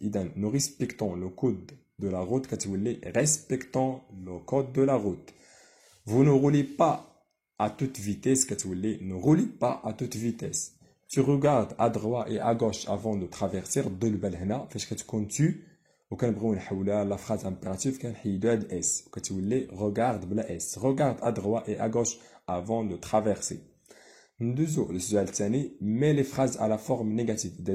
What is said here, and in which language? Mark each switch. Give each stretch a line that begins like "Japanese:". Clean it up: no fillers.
Arabic: إذا
French: nous respectons le code de la route
Arabic: كتولي
French: respectons le code de la route. Vous ne roulez pas à toute vitesse
Arabic: كتولي
French: ne roulez pas à toute vitesse. Tu regardes à droite et à gauche avant de traverser.
Arabic: ردوا البال هنا فاش كتكون tu وكنبغيو نحولها
French: لا فراز امبيراتيف
Arabic: كنحيدو هاد الاس وكتولي regarde بلا اس.
French: regarde à droite et à gauche avant de traverser.
Arabic: ندوزو للسؤال الثاني.
French: مي لي فراز
Arabic: على
French: فورم نيجاتيف.